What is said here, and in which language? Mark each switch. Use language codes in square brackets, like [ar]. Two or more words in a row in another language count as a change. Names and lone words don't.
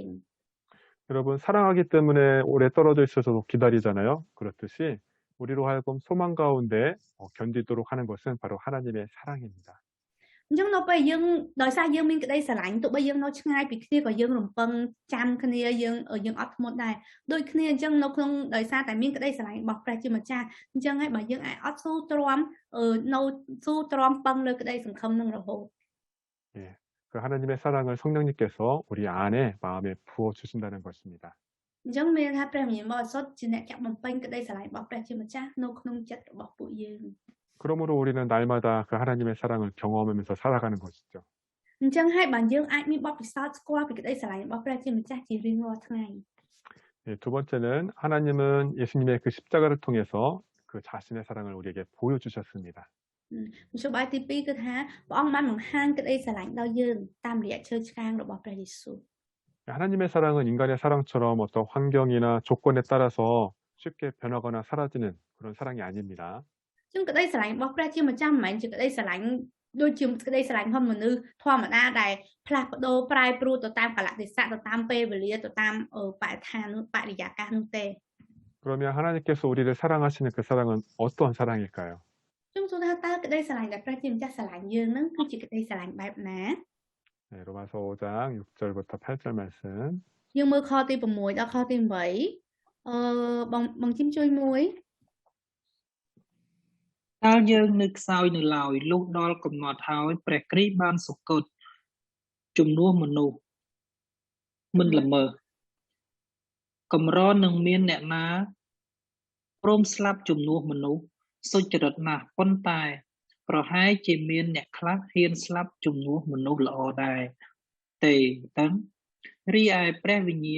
[ko] 여러분 사랑하기 때문에 오래 떨어져 있어서도 기다리잖아요. 그렇듯이 우리로 하여금 소망 가운데 견디도록 하는 것은 바로 하나님의 사랑입니다. [km] អញ្ចឹងនៅពេលយើងដោយសារយើងមានក្តីស្រឡាញ់ទោះបីយើងនៅឆ្ងាយពីគ្នាក៏យើងរំពឹងចាំគ្នាយើងអត់ធ្មត់ដែរដូចគ្នាអញ្ចឹងនៅក្នុងដោយសារតែមានក្តីស្រឡាញ់របស់ព្រះជាម្ចាស់អញ្ចឹងហើយបើយើងអាចអត់ស៊ូទ្រាំនៅស៊ូទ្រាំពឹងលើក្តីសង្ឃឹមនឹងរហូត [ko] 예, 그 하나님의 사랑을 성령님께서 우리 안에 마음에 부어 주신다는 것입니다. [km] អញ្ចឹងមានថាព្រះវិញ្ញាណបរិសុទ្ធជាអ្នកចាក់បំពេញក្តីស្រឡាញ់របស់ព្រះជាម្ចាស់នៅក្នុងចិត្តរបស់ពួកយើង [ko] 그러므로 우리는 날마다 그 하나님의 사랑을 경험하면서 살아가는 것이죠. [km] អញ្ចឹងហើយបើយើងអាចមានបទពិសោធន៍ស្គាល់ពីក្តីស្រឡាញ់របស់ព្រះជាម្ចាស់ជារៀងរាល់ថ្ងៃ [ko] 예, 두 번째는 하나님은 예수님의 그 십자가를 통해서 그 자신의 사랑을 우리에게 보여주셨습니다. [km] មធ្យោបាយទី2គឺថាព្រះអង្គបានបង្ហាញក្តីស្រឡាញ់ដល់យើងតាមរយៈឈើឆ្កាងរបស់ព្រះយេស៊ូវ [ko] 하나님의 사랑은 인간의 사랑처럼 어떤 환경이나 조건에 따라서 쉽게 변하거나 사라지는 그런 사랑이 아닙니다. [km] អញ្ចឹងក្តីស្រឡាញ់របស់ព្រះជាម្ចាស់មិនមែនជាក្តីស្រឡាញ់ដូចជាក្តីស្រឡាញ់របស់មនុស្សធម្មតាដែលផ្លាស់ប្ដូរប្រែប្រួលទៅតាមកលៈទេសៈទៅតាមពេលវេលាទៅតាមបរិស្ថានបរិយាកាសនោះទេ [ko] 그러면 하나님께서 우리를 사랑하시는 그 사랑은 어떠한 사랑일까요? [km] ខ្ញុំសួរថាតើក្តីស្រឡាញ់ដែលព្រះជាម្ចាស់ស្រឡាញ់យើងនឹងគឺជាក្តីស្រឡាញ់បែបណា [ko] 네, 로마서 5장 6절부터 8절 말씀. [km] យើងមើលខទី6ដល់ខទី8បងជិមជួយមួយ តើយើងនៅខ្សោយនៅឡើយលុះដល់កំណត់ហើយព្រះគ្រីស្ទបានសុគតជំនួសមនុស្សមិនល្មើសកម្រនឹងមានអ្នកណាព្រមស្លាប់ជំនួសមនុស្សសុចរិតណាស់ប៉ុន្តែប្រហែលជាមានអ្នកខ្លះហ៊ានស្លាប់ជំនួសមនុស្សល្អដែរទេតាំងរីឯព្រះវិញ